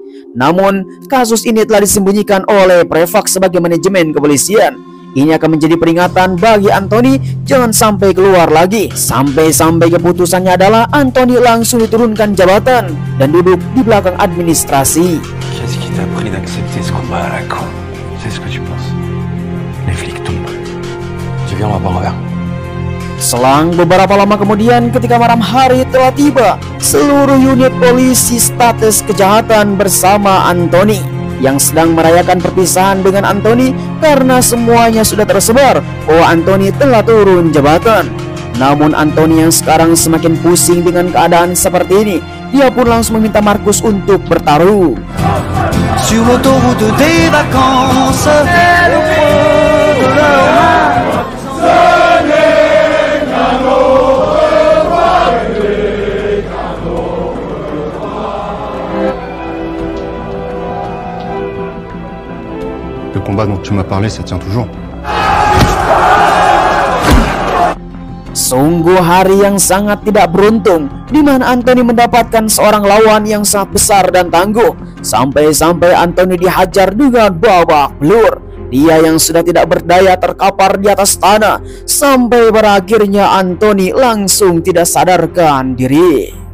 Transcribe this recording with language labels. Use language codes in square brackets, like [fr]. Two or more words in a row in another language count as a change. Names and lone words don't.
[id] Namun, kasus ini telah disembunyikan oleh Prefak sebagai manajemen kepolisian. Ini akan menjadi peringatan bagi Anthony jangan sampai keluar lagi. Sampai-sampai keputusannya adalah Anthony langsung diturunkan jabatan dan duduk di belakang administrasi. [fr] Qu'est-ce qui t'a pris d'accepter ce combat à la con? C'est ce que tu penses? Les flics tombent. Tu viens, on va boire un verre. [id] Selang beberapa lama kemudian, ketika malam hari telah tiba, seluruh unit polisi status kejahatan bersama Anthony yang sedang merayakan perpisahan dengan Anthony karena semuanya sudah tersebar bahwa Anthony telah turun jabatan. Namun Anthony yang sekarang semakin pusing dengan keadaan seperti ini, dia pun langsung meminta Marcus untuk bertarung. [fr] Sur l'autoroute des vacances, c'est le feu de l'heure. Le combat dont tu m'as parlé, ça tient toujours. [id] Sungguh hari yang sangat tidak beruntung, di mana Anthony mendapatkan seorang lawan yang sangat besar dan tangguh. Sampai-sampai Anthony dihajar dengan babak belur. Dia yang sudah tidak berdaya terkapar di atas tanah, sampai berakhirnya Anthony langsung tidak sadarkan diri.